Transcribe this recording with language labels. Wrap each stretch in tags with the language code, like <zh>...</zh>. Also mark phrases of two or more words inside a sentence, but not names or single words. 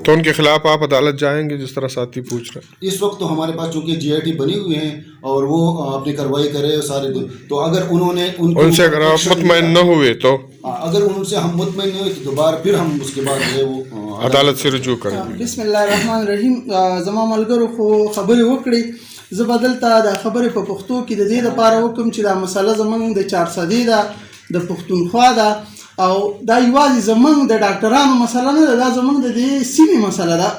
<ur>تو ان کے خلاف آپ عدالت جائیں گے جس طرح ساتھی پوچھ رہے ہیں؟ اس وقت تو ہمارے پاس چونکہ جی آئی ٹی بنی ہوئی ہیں اور وہ اپنی کارروائی کرے سارے دن, تو اگر انہوں نے ان سے اگر آپ مطمئن نہ ہوئے تو اگر ان سے ہم مطمئن نہیں ہوئے تو دوبارہ پھر ہم اس کے بعد جو ہے وہ عدالت سے رجوع کریں گے.</ur> <ar>بسم الله الرحمن الرحیم.</ar> <ps>زما ملګرو خو خبرې وکړي, زه به دلته دا خبرې په پښتو کې د دې لپاره وکړم چې دا مسله زموږ د 400 ده, د پښتونخوا ده, او دا یوازې زموږ د ډاکټرانو مسله نه ده, دا زموږ د دې سیمې مسله ده.</ps>